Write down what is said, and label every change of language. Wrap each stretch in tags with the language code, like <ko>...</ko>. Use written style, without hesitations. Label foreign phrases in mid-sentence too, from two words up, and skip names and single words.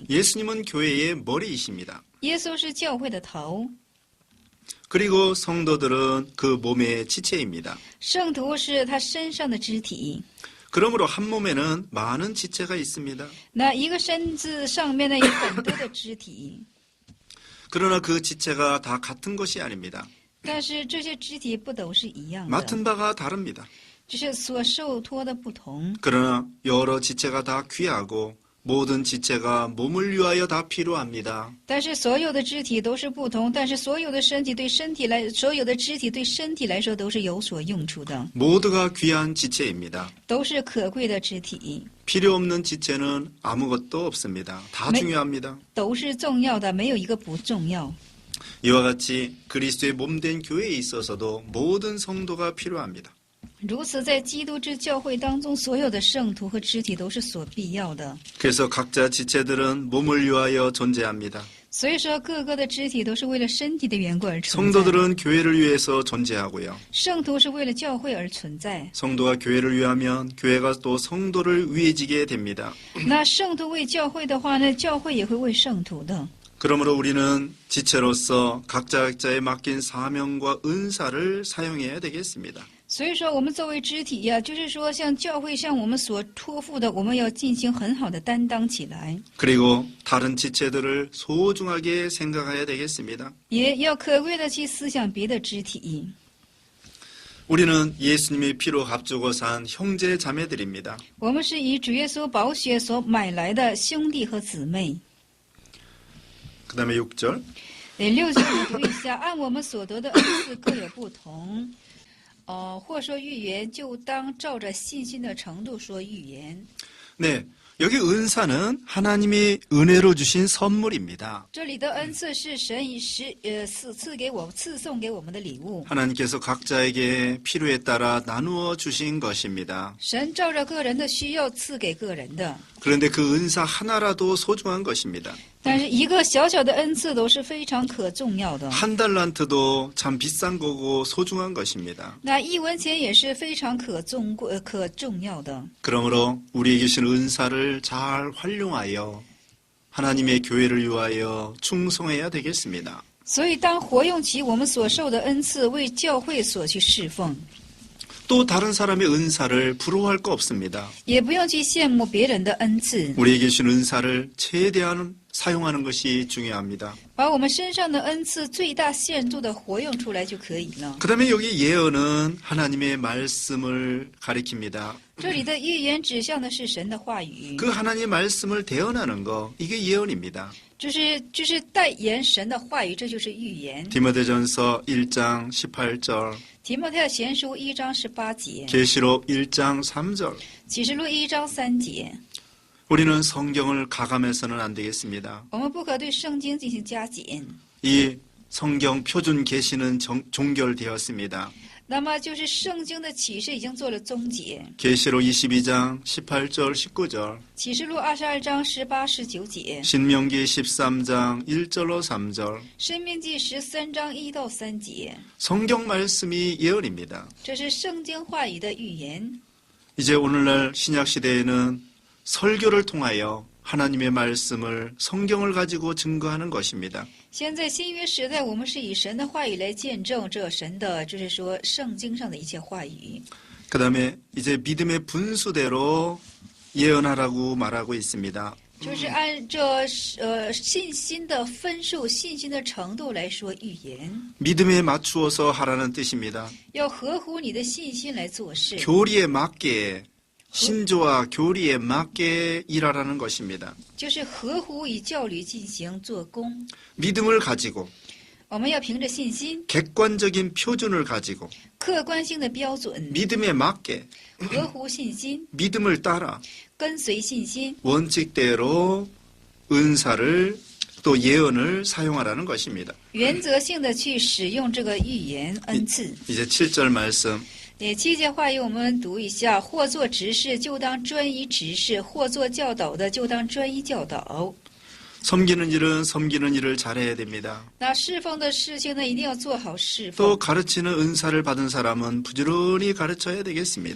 <ko>예수님은 교회의 머리이십니다.</ko> <zh>耶稣是教会的头，</zh> <ko>그리고 성도들은 그 몸의 지체입니다.</ko> <zh>圣徒是他身上的肢体。</zh> <ko>그러므로 한 몸에는 많은 지체가 있습니다.</ko> <zh>那一个身子上面呢有很多的肢体，</zh> <ko>그러나 그 지체가 다 같은 것이 아닙니다.</ko> <zh>但是这些肢体不都是一样的，</zh> <ko>맡은 바가 다릅니다.</ko> <zh>就是所受托的不同。</zh> <ko>그러나 여러 지체가 다 귀하고 모든 지체가 몸을 위하여 다 필요합니다.</ko> <zh>但是所有的肢体都是不同，但是所有的肢体对身体来说都是有所用处的，</zh> <ko>모두가 귀한 지체입니다.</ko> <zh>都是可贵的肢体，</zh> <ko>필요 없는 지체는 아무것도 없습니다. 다 네. 중요합니다.</ko> <zh>都是重要的，没有一个不重要。</zh> <ko>이와 같이 그리스도의 몸된 교회에 있어서도 모든 성도가 필요합니다.</ko> <zh>如此，在基督之教会当中，所有的圣徒和肢体都是所必要的。</zh> <ko>그래서 각자 지체들은 몸을 위하여 존재합니다.</ko> <zh>所以说，各个的肢体都是为了身体的缘故而存在。</zh> <ko>성도들은 교회를 위해서 존재하고요.</ko> <zh>圣徒是为了教会而存在。</zh> <ko>성도가 교회를 위하면 교회가 또 성도를 위해지게 됩니다.</ko> <zh>那圣徒为教会的话呢，教会也会为圣徒的。</zh> <ko>그러므로 우리는 지체로서 각자의 맡긴 사명과 은사를 사용해야 되겠습니다.</ko> <zh>所以说，我们作为肢体呀，就是说，像教会向我们所托付的，我们要进行很好的担当起来，</zh> <ko>그리고 다른 지체들을 소중하게 생각해야 되겠습니다.</ko> <zh>也要可贵的去思想别的肢体。</zh> <ko>우리는 예수님의 피로 값주고 산 형제 자매들입니다.</ko> <zh>我们是以主耶稣宝血所买来的兄弟和姊妹。</zh> <ko>그 다음에 6절.</ko> <zh>6 节我读一下，按我们所得的恩赐各有不同。或说预言，就当照着信心的程度说预言。</zh> <ko>네, 여기 은사는 하나님이 은혜로 주신 선물입니다.</ko> <zh>这里的恩赐是神以赐送给我们的礼物。</zh> <ko>하나님께서 각자에게 필요에 따라 나누어 주신 것입니다.</ko> <zh>神照着个人的需要赐给个人的。</zh> <ko>그런데 그 은사 하나라도 소중한 것입니다.</ko> <zh>但是一个小小的恩赐都是非常可重要的。</zh> <ko>한 달란트도 참 비싼 거고 소중한 것입니다.</ko> <zh>那1文钱也是非常可重要的。</zh> <ko>그러므로 우리에게 주신 은사를 잘 활용하여 하나님의 교회를 위하여 충성해야 되겠습니다.</ko> <zh>所以当活用起我们所受的恩赐，为教会所去侍奉。</zh> <ko>또 다른 사람의 은사를 부러워할 거 없습니다.</ko> <zh>也不用去羡慕别人的恩赐，</zh> <ko>우리에게 주신 은사를 최대한 사용하는 것이 중요합니다.</ko> <zh>把我们身上的恩赐最大限度的活用出来就可以了。</zh> <ko>그 다음에 여기 예언은 하나님의 말씀을 가리킵니다.</ko> <zh>这里的预言指向的是神的话语，</zh> <ko>그 하나님의 말씀을 대언하는 거, 이게 예언입니다.</ko> <zh>就是代言神的话语，这就是预言。</zh> <ko>디모데전서 1장 18절,</ko> <zh>提摩太前书1章18节，</zh> <ko>계시록 1장 3절.</ko> <zh>启示录1章3节，</zh> <ko>우리는 성경을 가감해서는 안 되겠습니다.</ko> <zh>我们不可对圣经进行加减。</zh> <ko>이 성경 표준 계시는 종결되었습니다.</ko> <zh>那么就是圣经的启示已经做了终结。</zh> <ko>계시록 22장 18절 19절,</ko> <zh>启示录22章18、19节，</zh> <ko>신명기 13장 1절로 3절.</ko> <zh>申命记13章1到3节，</zh> <ko>성경 말씀이 예언입니다.</ko> <zh>这是圣经话语的预言。</zh> <ko>이제 오늘날 신약 시대에는 설교를 통하여 하나님의 말씀을 성경을 가지고 증거하는 것입니다.</ko> <zh>现在新约时代，我们是以神的话语来见证这神的，就是说圣经上的一切话语。</zh> <ko>그다음에 이제 믿음의 분수대로 예언하라고 말하고 있습니다.</ko> <zh>就是按照信心的分数、信心的程度来说预言，</zh> <ko>믿음에 맞추어서 하라는 뜻입니다.</ko> <zh>要合乎你的信心来做事，</zh> <ko>교리에 맞게 신조와 교리에 맞게 일하라는 것입니다.</ko> <zh>就是合乎以教律进行做工。</zh> <ko>믿음을 가지고</ko> <zh>我们要凭着信心，</zh> <ko>객관적인 표준을 가지고</ko> <zh>客观性的标准，</zh> <ko>믿음에 맞게</ko> <zh>合乎信心，</zh> <ko>믿음을 따라</ko> <zh>跟随信心，</zh> <ko>원칙대로 은사를 또 예언을 사용하라는 것입니다.</ko> <zh>原则性的去使用这个预言恩赐。</zh> <ko>이제 7절 말씀</ko> <zh>7 节话语我们读一下：或做执事，就当专一执事；或做教导的，就当专一教导。</zh> <ko>섬기는 일은 섬기는 일을 잘해야 됩니다.</ko> <zh>那侍奉的事情呢，一定要做好侍</zh> <ko>또</ko> <zh>奉。</zh> <ko>가르치는 은사를 받은 사람은 부지런히 가르쳐야 되겠습니다.</ko>